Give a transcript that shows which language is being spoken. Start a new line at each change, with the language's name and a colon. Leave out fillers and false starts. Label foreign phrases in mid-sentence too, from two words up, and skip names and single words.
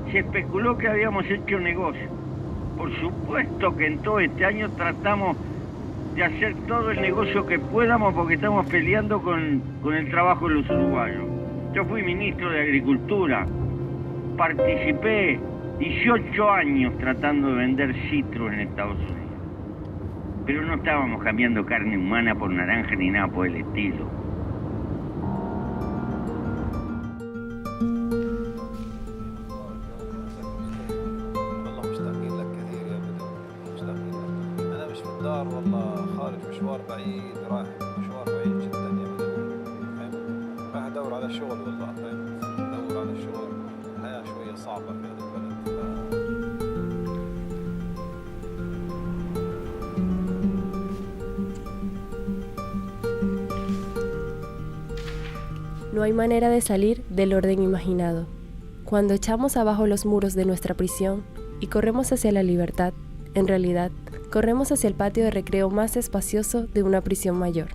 Spanish: Se especuló que habíamos hecho negocio. Por supuesto que en todo este año tratamos de hacer todo el negocio que podamos porque estamos peleando con el trabajo de los uruguayos. Yo fui ministro de Agricultura, participé 18 años tratando de vender citrus en Estados Unidos. Pero no estábamos cambiando carne humana por naranja ni nada por el estilo.
Arabic: والله خارج مشوار بعيد رايح مشوار بعيد جدا يا بدوي فاهم راح ادور على شغل والله فاهم ادور على شغل الحياه شويه صعبه في هذا البلد
Spanish: No hay manera de salir del orden imaginado. Cuando echamos abajo los muros de nuestra prisión y corremos hacia la libertad, en realidad, corremos hacia el patio de recreo más espacioso de una prisión mayor.